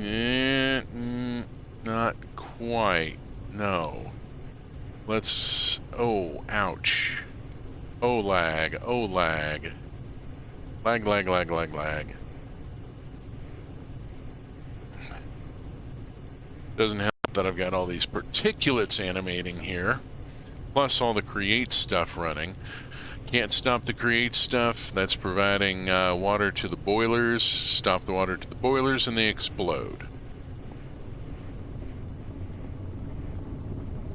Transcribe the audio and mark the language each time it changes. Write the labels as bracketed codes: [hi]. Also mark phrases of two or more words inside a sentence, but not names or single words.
[en] Not quite. No. Let's... Oh, ouch. Oh, lag. Oh, lag. Lag, lag, lag, lag, lag. Doesn't help that I've got all these particulates animating here. Plus all the create stuff running. Can't stop the create stuff. That's providing water to the boilers. Stop the water to the boilers and they explode.